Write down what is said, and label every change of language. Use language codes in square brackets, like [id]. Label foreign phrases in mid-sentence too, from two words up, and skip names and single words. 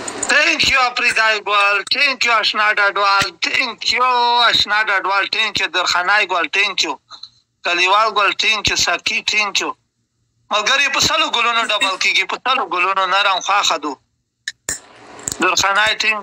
[en] Thank you, Apridai Gwal. Thank you, Ashna Dadwal. Thank you, Ashna Dadwal. Thank you, Durkhanai Gwal. Thank you. Kaliwal Gwal. Thank you, Saki. Thank you. [ps] ملګری په سلو ګلونو ډبل کېږي په سلو ګلونو نرم خواښه دو درخانای ټینګ